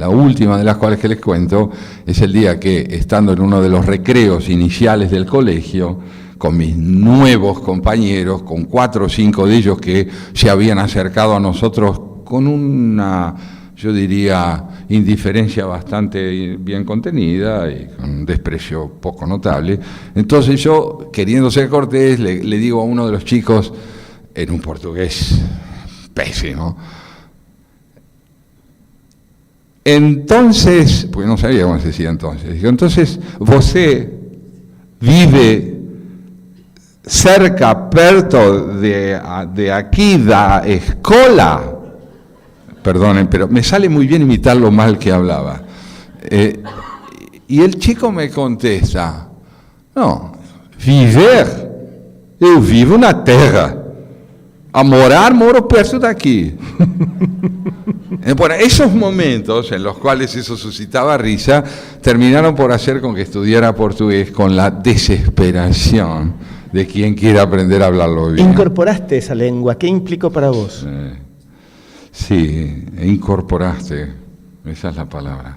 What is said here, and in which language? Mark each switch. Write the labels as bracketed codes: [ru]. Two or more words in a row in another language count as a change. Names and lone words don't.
[es] La última de las cuales que les cuento es el día que, estando en uno de los recreos iniciales del colegio, con mis nuevos compañeros, con 4 o 5 de ellos que se habían acercado a nosotros con una, yo diría, indiferencia bastante bien contenida y con un desprecio poco notable. Entonces yo, queriendo ser cortés, le digo a uno de los chicos, en un portugués pésimo, entonces, pues no sabía cómo se decía entonces, digo, entonces, [pt] ¿você vive cerca, perto de aquí, da escola? [es] Perdonen, pero me sale muy bien imitar lo mal que hablaba. Y el chico me contesta, no, [pt] viver, eu vivo na terra. A morar, moro perto daqui. [es] Bueno, esos momentos en los cuales eso suscitaba risa, terminaron por hacer con que estudiara portugués con la desesperación de quien quiere aprender a hablarlo bien. ¿Incorporaste esa lengua? ¿Qué implicó para vos? Sí, incorporaste, esa es la palabra.